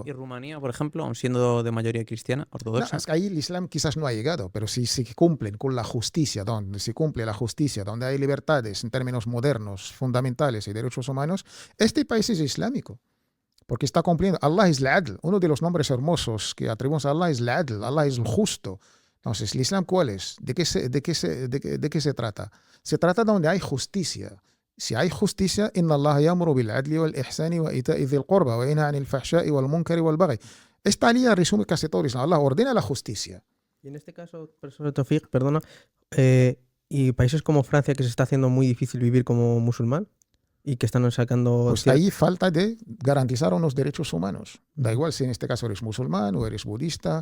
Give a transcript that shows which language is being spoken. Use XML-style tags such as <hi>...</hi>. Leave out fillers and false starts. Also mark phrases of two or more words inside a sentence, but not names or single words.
<es>¿Y Rumanía, por ejemplo, aun siendo de mayoría cristiana, ortodoxa? No, es que ahí el Islam quizás no ha llegado, pero si cumplen con la justicia, donde se cumple la justicia, donde hay libertades en términos modernos, fundamentales y derechos humanos, este país es islámico. Porque está cumpliendo. Allah es al-Adl. Uno de los nombres hermosos que atribuimos a Allah es al-Adl. Allah es el justo. Entonces, ¿el Islam cuál es? ¿De qué se trata? Se trata de donde hay justicia. Si hay justicia,</es> <ar>إن الله يأمر بالعدل والإحسان وإيتاء ذي القربى وينهى عن الفحشاء والمنكر والبغي.</ar> <es>Esta línea resume casi todo el Islam. Allah ordena la justicia. Y en este caso, profesor Tawfiq, perdona, y países como Francia, que se está haciendo muy difícil vivir como musulmán y que están sacando... Pues ahí falta de garantizar unos derechos humanos. Da igual si en este caso eres musulmán o eres budista.</es>